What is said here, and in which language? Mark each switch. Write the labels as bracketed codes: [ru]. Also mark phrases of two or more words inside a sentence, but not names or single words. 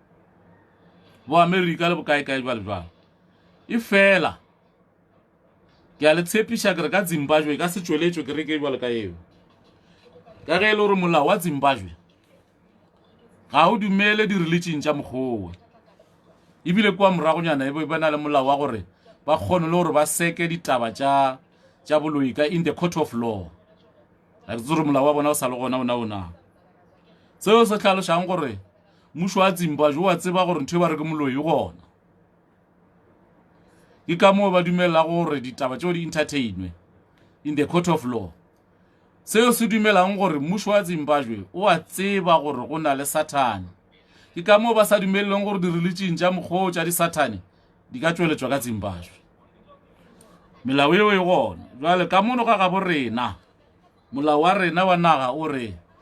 [nso] bo America le bokaekae jwale e fela ke a le tshepiša ke re ka Zimbabwe ka se tšweletšwe ke re ke bjale ka eo ka ge e le gore molao wa Zimbabwe ga o dumele di-religion tša mokgowe ebile kwa moragonyana e ba na le molao wa gore ba kgone le gore ba seke ditaba tša boloi ka [en] in the court of law [nso] ga re tsore molao wa bona o sa le gona ona seo se tlhalošang gore mmušo wa Zimbabwe wa tseba gore ntho e ba re ke moloi gona ke ka moo ba dumela gore ditaba tšeo di entertainwe [en] in the court of law [nso] seo se dumelang gore mmušo wa Zimbabwe o a tseba gore go na le Satan ke ka moo ba sa dumeleleng gore di-religion tša mokgwa tša di-Satan di ka tšweletšwa ka Zimbabwe melao eo e gona jwale ka mono ka gabo rena molao wa rena wa naga o re